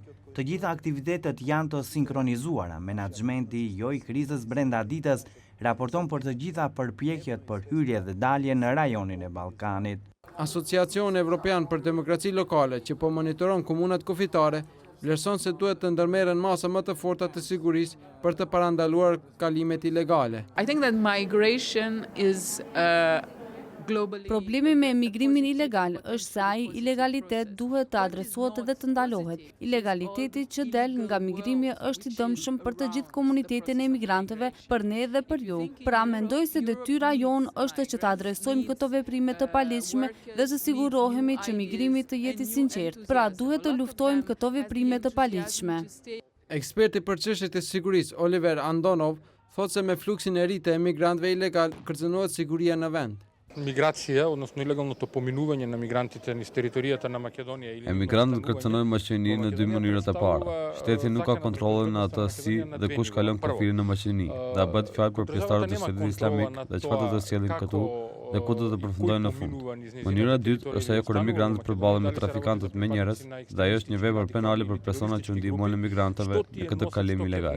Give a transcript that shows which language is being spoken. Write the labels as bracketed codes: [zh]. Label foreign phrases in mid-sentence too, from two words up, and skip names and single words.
[sq] Të gjitha aktivitetet janë të sinkronizuara. Menaxhmenti jo i krizës brenda ditës raporton për të gjitha përpjekjet për hyrje dhe dalje në rajonin e Ballkanit. Asociacioni Evropian për Demokraci Lokale, që po monitoron komunat kufitare, vlerëson se duhet të ndërmerren masa më të forta të sigurisë për të parandaluar kalimet ilegale. [en] I think that migration is [sq] Problemi me emigrimin ilegal është se ai ilegalitet duhet të adresohet dhe të ndalohet. Ilegaliteti që del nga migrimi është i dëmshëm për të gjithë komunitetin e emigrantëve, për ne dhe për ju. Pra mendoj se detyra jonë është që të adresojmë këto veprime të paligjshme dhe të sigurohemi që migrimi të jetë i sinqert. Pra duhet të luftojmë këto veprime të paligjshme. Eksperti për çështjet e sigurisë Oliver Andonov thotë se me fluksin e ri të emigrantëve ilegal kërcënohet siguria në vend. [mk] Миграција, односно илегалното поминување на мигрантите низ територијата на Македонија или [sq] Emigrantët kërcënojnë Maqedoninë në dy mënyra të para. Shteti nuk ka kontrollin në atë si dhe kush kalon kufirin në Maqedoni. Dhe bëhet fjalë për pjesëtarët e Shtetit Islamik dhe çfarë do të sjellin këtu dhe ku do të përfundojnë në fund. Mënyra e dytë është ajo kur emigrantët përballen me trafikantët me njerëz, dhe ajo është një vepër penale për personat që ndihmojnë emigrantëve në këtë kalim ilegal.